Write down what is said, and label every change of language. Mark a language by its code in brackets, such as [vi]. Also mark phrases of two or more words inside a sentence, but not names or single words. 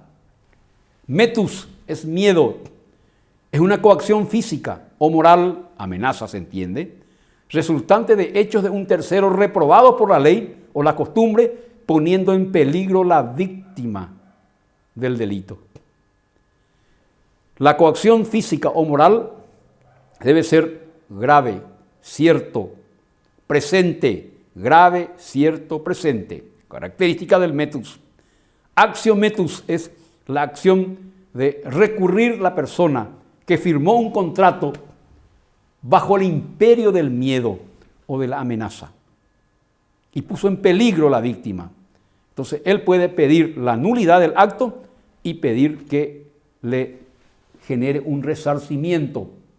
[es] Metus es miedo, es una coacción física o moral, amenaza se entiende, resultante de hechos de un tercero reprobado por la ley o la costumbre, poniendo en peligro la víctima del delito. La coacción física o moral debe ser grave, cierto, presente, grave, cierto, presente. Característica del metus. [la] Actio metus [es] es la acción de recurrir la persona que firmó un contrato bajo el imperio del miedo o de la amenaza y puso en peligro la víctima. Entonces, él puede pedir la nulidad del acto y pedir que le genere un resarcimiento.